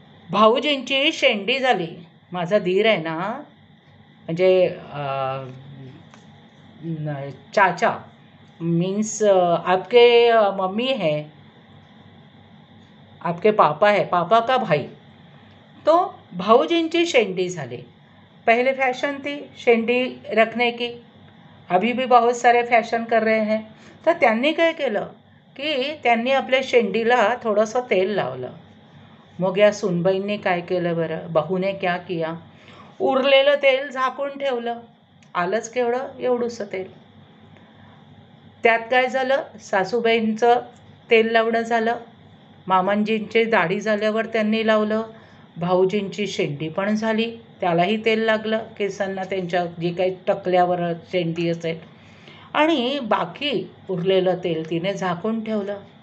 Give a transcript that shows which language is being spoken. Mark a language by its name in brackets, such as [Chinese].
[Marathi] भाऊजींची शेंडी झाली. माझा दीर आहे ना, म्हणजे [Hindi] चाचा मीन्स आपके मम्मी है, आपके पापा है, पापा का भाई, [Marathi] तो भाऊजींची शेंडी झाली. [Hindi] पहले फैशन थी शेंडी रखने की, अभी भी बहुत सारे फॅशन कर रहे हैं. [Marathi] तर त्यांनी काय केलं की त्यांनी आपल्या शेंडीला थोडंसं तेल लावलं. मग या सुनबाईंनी काय केलं बरं, [Hindi] बहूने क्या किया, [Marathi] उरलेलं तेल झाकून ठेवलं. आलंच केवढं, एवढंसं तेल. त्यात काय झालं, सासूबाईंचं तेल लावणं झालं, मामांजींची दाढी झाल्यावर त्यांनी लावलं, भाऊजींची शेंडी पण झाली, त्यालाही तेल लागलं केसांना, त्यांच्या जी काही टकल्यावर शेंडी असेल, आणि बाकी उरलेलं तेल तिने झाकून ठेवलं.